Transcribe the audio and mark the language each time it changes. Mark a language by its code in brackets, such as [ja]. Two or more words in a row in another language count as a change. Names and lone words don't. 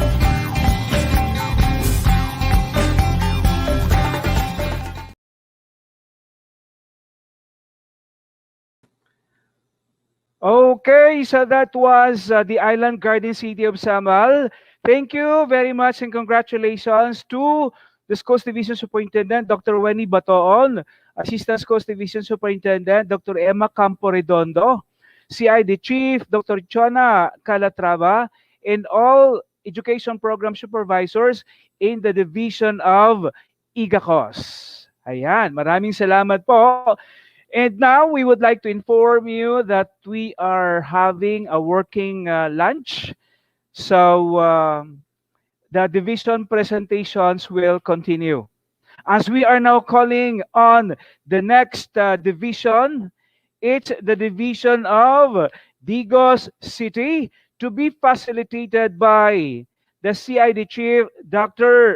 [en] Okay, so that was the Island Garden City of Samal. Thank you very much and congratulations to the Schools Division Superintendent, Dr. Wenny Batoon, Assistant Schools Division Superintendent, Dr. Emma Campo Redondo, CID Chief, Dr. Chona Calatrava, and all education program supervisors in the division of IGACOS. [tl] Ayan, maraming salamat po. [en] And now we would like to inform you that we are having a working lunch. So the division presentations will continue. As we are now calling on the next division, it's the division of Digos City to be facilitated by the CID Chief, Dr.